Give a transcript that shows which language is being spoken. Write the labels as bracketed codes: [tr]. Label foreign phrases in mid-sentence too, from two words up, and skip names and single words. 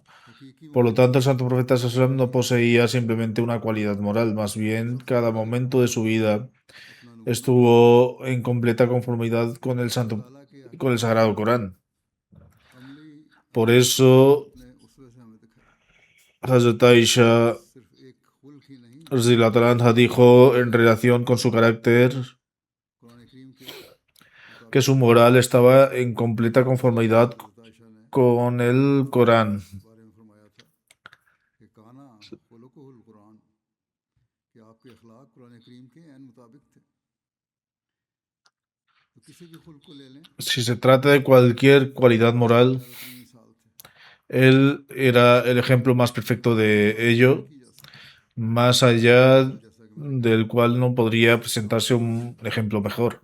[es] Por lo tanto, el Santo Profeta Sallallahu no poseía simplemente una cualidad moral, más bien cada momento de su vida estuvo en completa conformidad con el Sagrado Corán. Por eso, Hazrat Aisha [ar] رضي الله عنها [es] dijo en relación con su carácter que su moral estaba en completa conformidad con el Corán. Si se trata de cualquier cualidad moral, él era el ejemplo más perfecto de ello, más allá del cual no podría presentarse un ejemplo mejor.